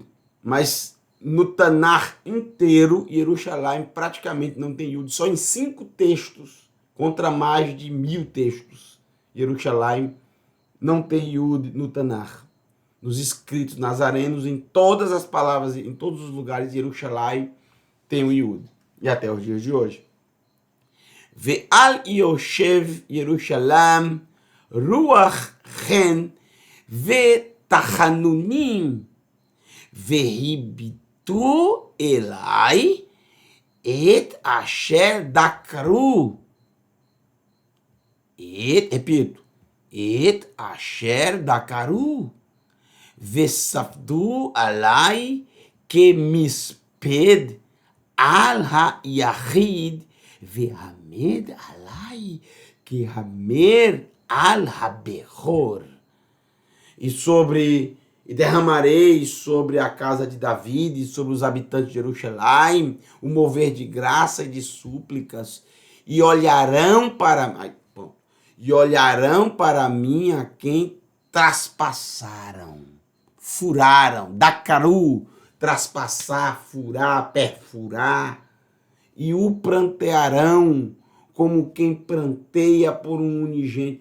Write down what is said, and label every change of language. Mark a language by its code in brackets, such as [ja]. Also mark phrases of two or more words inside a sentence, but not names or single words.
[pt] Mas no Tanakh inteiro, Yerushalayim praticamente não tem Yud. Só em 5 textos, contra mais de 1000 textos. Yerushalayim não tem Yud no Tanakh. Nos escritos nazarenos, em todas as palavras, em todos os lugares, Yerushalayim tem o Yud. E até os dias de hoje. [he] ועל יושב ירושלים רוח חן ותחנונים והביטו אלי את אשר דקרו. Repito. את אשר דקרו. וספדו עליו כמספד על היחיד והמר עליו כהמר על הבכור. [pt] E derramarei sobre a casa de David e sobre os habitantes de Jerusalém o mover de graça e de súplicas, e olharão para mim a quem traspassaram, furaram, dakaru, traspassar, furar, perfurar, e o prantearão como quem pranteia por um unigênito.